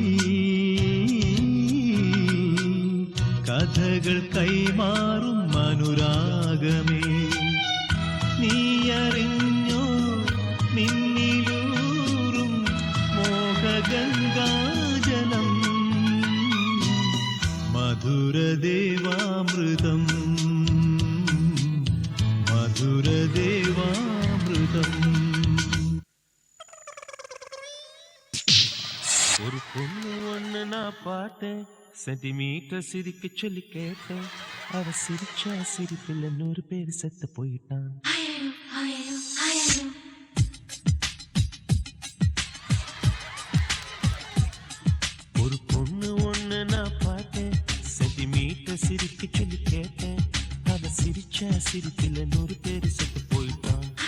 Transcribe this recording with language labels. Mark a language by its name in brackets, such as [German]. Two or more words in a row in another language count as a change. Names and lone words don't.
[Malayalam] കഥകൾ കൈമാറും അനുരാഗമേ നീയറിഞ്ഞോ നിന്നിലൂറും മോഹഗംഗാജലം മധുരദേവാമൃതം മധുരദേവാമൃതം. [Tamil] ஒரு பொண்ணு ஒண்ணு நான் பார்த்தேன் சென்டிமீட்டர் சிரிக்க சொல்லி கேட்டேன் அவ சிரிச்சா சிரிப்பில் 100 பேர் செத்து போயிட்டான். ஒரு பொண்ணு ஒண்ணு நான் பார்த்தேன் சென்டிமீட்டர் சிரிக்க சொல்லி கேட்டேன் அவ சிரிச்சா சிரிப்பில் 100 பேர் செத்து போயிட்டான்.